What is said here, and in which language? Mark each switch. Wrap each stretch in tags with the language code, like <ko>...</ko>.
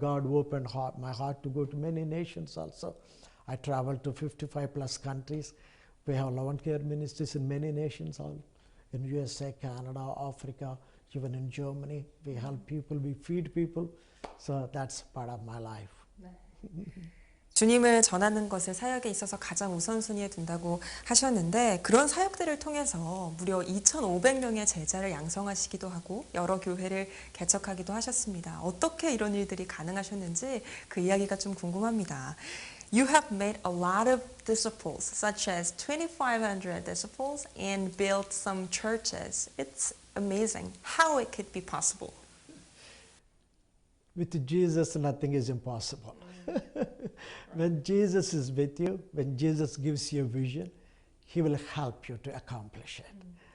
<en>God opened my heart to go to many nations also. I traveled to 55 plus countries. We have lawn care ministries in many nations, all in USA, Canada, Africa, even in Germany. We help people, we feed people. So that's part of my life.</en> <ko>주님을 전하는 것을 사역에 있어서 가장 우선순위에 둔다고 하셨는데 그런 사역들을 통해서 무려 2,500명의 제자를 양성하시기도 하고 여러 교회를 개척하기도 하셨습니다. 어떻게 이런 일들이 가능하셨는지 그 이야기가 좀 궁금합니다.</ko> <en>You have made a lot of disciples, such as 2,500 disciples, and built some churches. It's amazing how it could be possible. With Jesus, nothing is impossible. When Jesus is with you, when Jesus gives you a vision, he will help you to accomplish it.</en>